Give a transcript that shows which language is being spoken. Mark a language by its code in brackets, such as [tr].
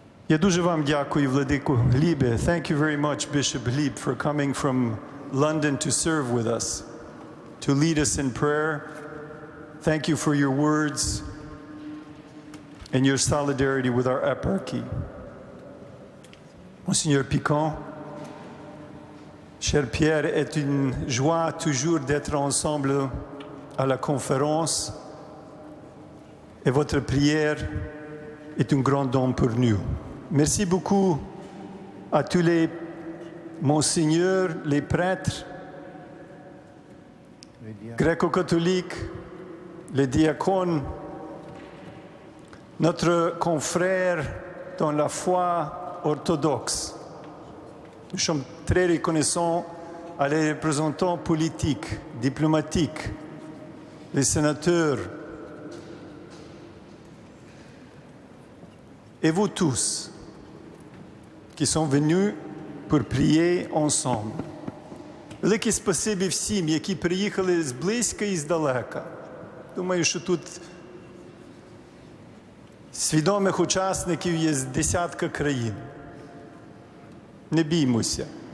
[uk] Я дуже вам дякую, Владико Глібе. [en] Thank you very much, Bishop Gleb, for coming from London to serve with us, to lead us in prayer. Thank you for your words and your solidarity with our eparchy. [fr] Monseigneur Piquant, cher Pierre, est une joie toujours d'être ensemble à la conférence et votre prière est un grand don pour nous. Merci beaucoup à tous les monseigneurs, les prêtres, gréco-catholiques, les diacônes, notre confrère dans la foi orthodoxe. Nous sommes très reconnaissants à les représentants politiques, diplomatiques, les sénateurs, et vous tous qui sont venus pour prier ensemble. [uk] Велике спасибі всім, які приїхали зблизька і здалека. Думаю, що тут свідомих учасників є з десятка країн. Не біймося.